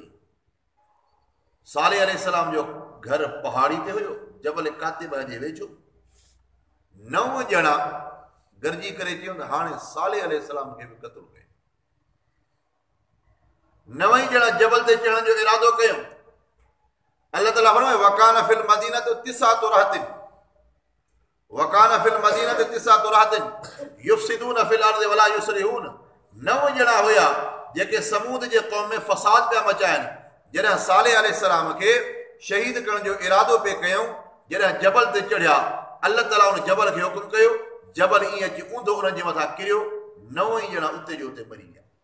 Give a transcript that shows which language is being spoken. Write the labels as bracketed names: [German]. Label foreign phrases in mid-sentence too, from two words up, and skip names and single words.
[Sindhi] सालेह अलैहिस्सलाम जो घर पहाड़ी ते हुयो, जबल कातिबा जे वेझो। 9 ॼणा गरजी करे चयो त हाणे सालेह अलैहिस्सलाम खे बि क़त्ल कयो। नवई ॼणा जबल ते चढ़ण जो इरादो कयो। अल्लाह ताला फरमाए [Arabic] وكان في المدينة تو تسعة رهط وكان في المدينة تو تسعة رهط يفسدون في الأرض ولا يصلحون. [Sindhi] 9 ॼणा हुया जेके समूद जे क़ौम में फसाद पिया मचाइनि। जॾहिं सालेह अलैहिस्सलाम खे शहीद करण जो इरादो पे कयूं, जॾहिं जबल ते चढ़िया, अल्लाह ताला उन जबल खे हुकुम कयो, जबल ईअं अची ऊंधो उन्हनि जे मथां किरियो। 9 ई ॼणा उते जो उते मरी विया।